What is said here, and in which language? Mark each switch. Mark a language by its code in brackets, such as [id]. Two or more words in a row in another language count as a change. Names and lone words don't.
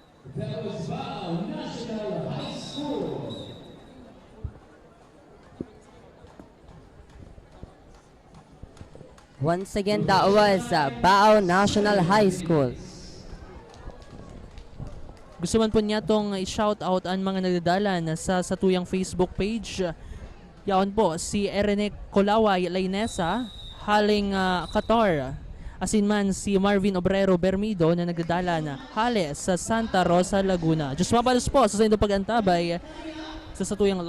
[en] That was Bao National High School. Once again, that was Bao National High School. [bik] Gusto man po niya itong i-shout out ang mga nagdadala sa satuyang Facebook page. Yaon po, si Erene Colaway Lainesa, haling Qatar. Asin man si Marvin Obrero Bermido na nagdadala na hali sa Santa Rosa, Laguna. Diyos mapalos po sa inyong pag-antabay sa satuyang [en] live coverage.